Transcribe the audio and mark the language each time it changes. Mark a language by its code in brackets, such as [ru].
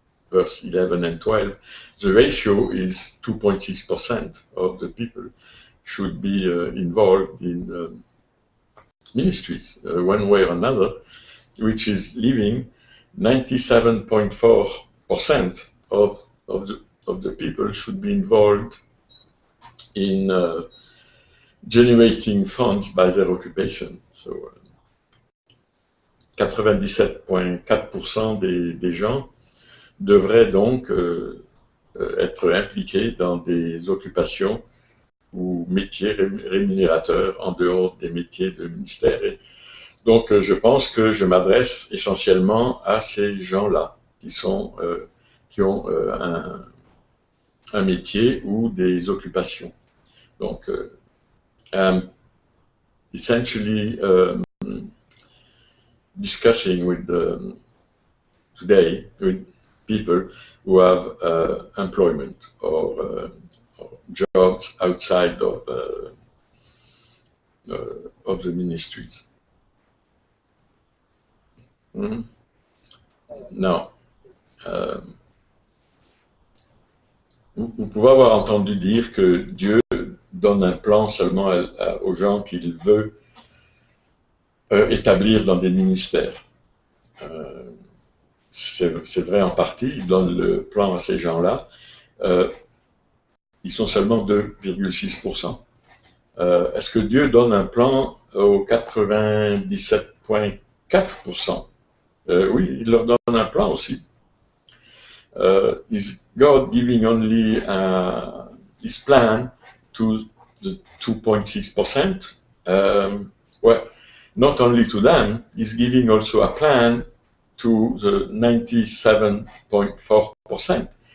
[en] verse 11 and 12, the ratio is 2.6% of the people should be involved in ministries, one way or another, which is leaving 97.4% of the people should be involved in generating funds by their occupation. [fr] So, 97,4% des gens devraient donc être impliqués dans des occupations ou métiers rémunérateurs en dehors des métiers de ministère. Et donc, je pense que je m'adresse essentiellement à ces gens-là qui ont un métier ou des occupations. [en] Donc, essentially discussing today with people who have employment or jobs outside of the ministries. [fr] Now, vous pouvez avoir entendu dire que Dieu donne un plan seulement aux gens qu'il veut établir dans des ministères. C'est vrai en partie, il donne le plan à ces gens-là. Ils sont seulement 2,6%. Est-ce que Dieu donne un plan aux 97,4%? Oui, il leur donne un plan aussi. [en] Is God giving only his plan to the 2.6%? Well, not only to them, he's giving also a plan to the 97.4%.